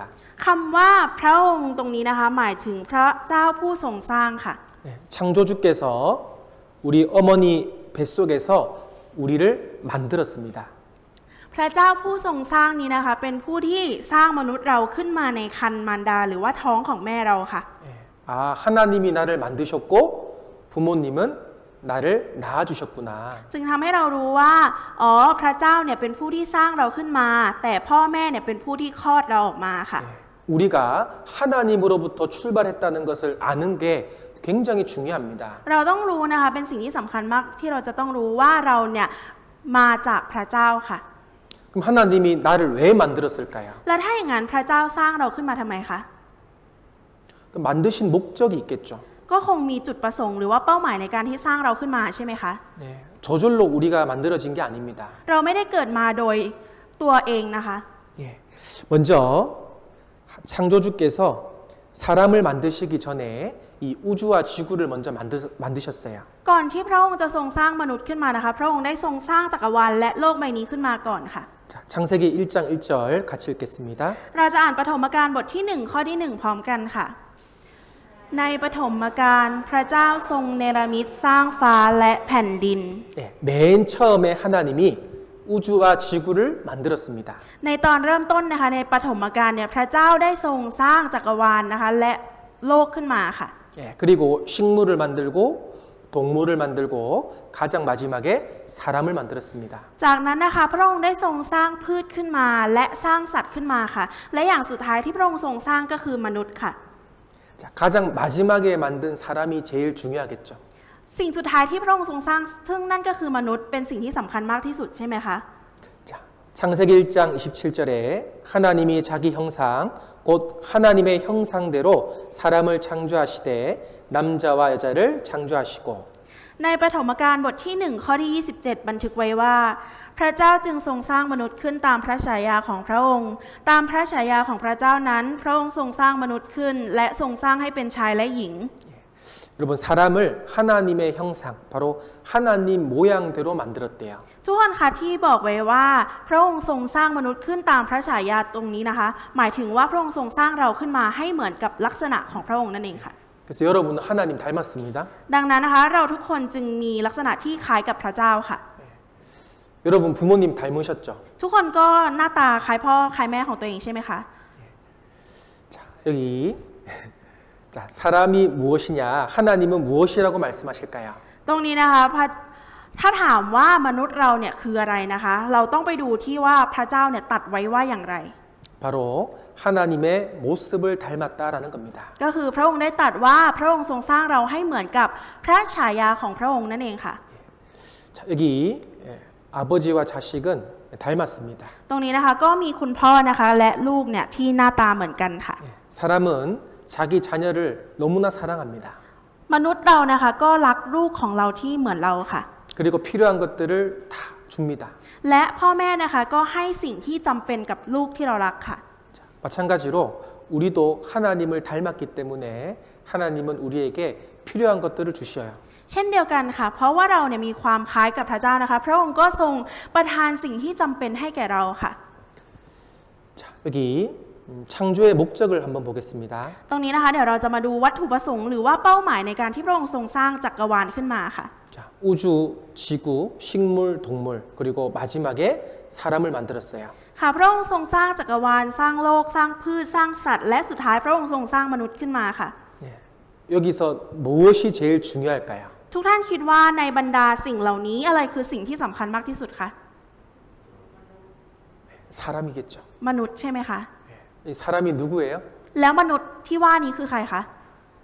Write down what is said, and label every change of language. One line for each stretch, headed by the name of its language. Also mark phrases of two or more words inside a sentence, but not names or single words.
Thai: คำว่าพระองค์ตรงนี้นะคะหมายถึงพระเจ้าผู้ทรงสร้างค่ะ
Korean: 네, 창조주께서 우리 어머니 뱃속에서 우리를 만들었습니다.
Thai: พระเจ้าผู้ทรงสร้างนี้นะคะเป็นผู้ที่สร้างมนุษย์เราขึ้นมาในครรภ์มารดาหรือว่าท้องของแม่เราค่ะ
Korean: 네, 아, 하나님이 나를 만드셨고 부모님은 나를 낳아주셨구나.
Thai: จึงทำให้เรารู้ว่าอ๋อพระเจ้าเนี่ยเป็นผู้ที่สร้างเราขึ้นมา แต่พ่อแม่เนี่ยเป็นผู้ที่คลอดเราออกมาค่ะ
Korean: 네, 우리가 하나님으로부터 출발했다는 것을 아는 게 굉장히 중요합니다.
Thai: เราต้องรู้นะคะเป็นสิ่งที่สำคัญมากที่เราจะต้องรู้ว่าเราเนี่ยมาจากพระเจ้าค่ะ
Korean: 그럼 하나님이 나를 왜 만들었을까요?
Thai: และถ้าอย่างนั้นพระเจ้าสร้างเราขึ้นมาทำไมคะ
Korean: 만드신 목적이 있겠죠.
Thai: ก็คงมีจุดประสงค์หรือว่าเป้าหมายในการที่สร้างเราขึ้นมาใช่ไหมคะ
Korean: 네, 저절로 우리가 만들어진 게 아닙니다.
Thai: เราไม่ได้เกิดมาโดยตัวเองนะคะ
Korean: 예, 먼저 창조주께서 사람을 만드시기 전에 이 우주와 지구를 먼저 만드셨어요.
Thai: ก่อนที่พระองค์จะทรงสร้างมนุษย์ขึ้นมานะคะพระองค์ได้ทรงสร้างจักรวาลและโลกใบนี้ขึ้นมาก่อนค่ะ
Korean: 자, 창세기 1장 1절 같이 읽겠습니다.
Thai: เราจะอ่านปฐมกาลบทที่1ข้อที่1พร้อมกันค่ะในปฐมกาลพระเจ้าทรงเนรมิตสร้างฟ้าและแผ่นดิน
Korean: 예, 맨 처음에 하나님이 우주와 지구를 만들었습니다.
Thai: ในตอนเริ่มต้นนะคะในปฐมกาลเนี่ยพระเจ้าได้ทรงสร้างจักรวาลนะคะและโลกขึ้นมาค่ะ
Korean: 예, 그리고 식물을 만들고 동물을 만들고 가장 마지막에 사람을 만들었습니다.
Thai: จากนั้นนะคะพระองค์ได้ทรงสร้างพืชขึ้นมาและสร้างสัตว์ขึ้นมาค่ะและอย่างสุดท้ายที่พระองค์ทรงสร้างก็คือมนุษย์ค่ะ
Korean: 자, 가장 마지막에 만든 사람이 제일 중요하겠죠.
Thai: สิ่งสุดท้ายที่พระองค์ทรงสร้างซึ่งนั่นก็คือมนุษย์เป็นสิ่งที่สำคัญมากที่สุดใช่ไหมคะ
Korean: 자, 창세기 1장 27절에 하나님이 자기 형상 곧 하나님의 형상대로 사람을 창조하시되 남자와 여자를 창조하시고
Thai: ในปฐมกาลบทที่1ข้อที่27บันทึกไว้ว่าพระเจ้าจึงทรงสร้างมนุษย์ขึ้นตามพระฉายาของพระองค์ตามพระฉายาของพระเจ้านั้นพระองค์ทรงสร้างมนุษย์ขึ้นและทรงสร้างให้เป็นชายและหญิง
Korean: 여러분 사람을 하나님의 형상 바로 하나님 모양대로 만들었대요.
Thai: ทุกคนคะที่บอกไว้ว่าพระองค์ทรงสร้างมนุษย์ขึ้นตามพระฉายาตรงนี้นะคะหมายถึงว่าพระองค์ทรงสร้างเราขึ้นมาให้เหมือนกับลักษณะของพระองค์นั่นเองค่ะ
Korean: 그래서 여러분은 하나님 닮았습니다.
Thai: ดังนั้นนะคะเราทุกคนจึงมีลักษณะที่คล้ายกับพระเจ้าค่ะ
Korean: 여러분 부모님 닮으셨죠?
Thai: ทุกคนก็หน้าตาคล้ายพ่อคล้ายแม่ของตัวเองใช่ไหมคะ
Korean: 자, 여기 자, 사람이 무엇이냐? 하나님은 무엇이라고 말씀하실까요?
Thai: ตรงนี้นะคะถ้าถามว่ามนุษย์เราเนี่ยคืออะไรนะคะเราต้องไปดูที่ว่าพระเจ้าเนี่ยตัดไว้ว่าอย่างไร
Korean: 바로 하나님의 모습을 닮았다라는 겁니다.
Thai: ก็คือพระองค์ได้ตรัสว่าพระองค์ทรงสร้างเราให้เหมือนกับพระฉายาของพระองค์นั่นเองค่ะ
Korean: 자, 여기 아버지와 자식은 닮았습니다.
Thai: ตรงนี้นะคะก็มีคุณพ่อนะคะและลูกเนี่ยที่หน้าตาเหมือนกันค่ะ
Korean: 사람은 자기 자녀를 너무나 사랑합니다.
Thai: มนุษย์เรานะคะก็รักลูกของเราที่เหมือนเราค่ะ
Korean: 그리고 필요한 것들을 다 줍니다.
Thai: และพ่อแม่นะคะก็ให้สิ่งที่จำเป็นกับลูกที่เรารักค่ะ
Korean: 자, 마찬가지로 우리도 하나님을 닮았기 때문에 하나님은 우리에게 필요한 것들을 주셔요.
Thai: เช่นเดียวกันค่ะเพราะว่าเราเนี่ยมีความคล้ายกับพระเจ้านะคะพระองค์ก็ทรงประทานสิ่งที่จำเป็นให้แก่เราค่ะ
Korean: 자, 여기 창조의 목적을 한번 보겠습니다.
Thai: ตรงนี้นะคะเดี๋ยวเราจะมาดูวัตถุประสงค์หรือว่าเป้าหมายในการที่พระองค์ทรงสร้างจักรวาลขึ้นมาค่ะ
Korean: 자, 우주, 지구, 식물, 동물 그리고 마지막에 사람을 만들었어요.
Thai: ค่ะพระองค์ทรงสร้างจักรวาลสร้างโลกสร้างพืชสร้างสัตว์และสุดท้ายพระองค์ทรงสร้างมนุษย์ขึ้นมาค่ะ
Korean: 예, 여기서 무엇이 제일 중요할까요?
Thai: ทุกท่านคิดว่าในบรรดาสิ่งเหล่านี้อะไรคือสิ่งที่สำคัญมากที่สุดคะ
Korean: 사람이겠죠.
Thai: มนุษย์ใช่ไหมคะ
Korean: 이 사람이 누구예요?
Thai: แล้วมนุษย์ที่ว่านี้คือใครคะ
Korean: 나.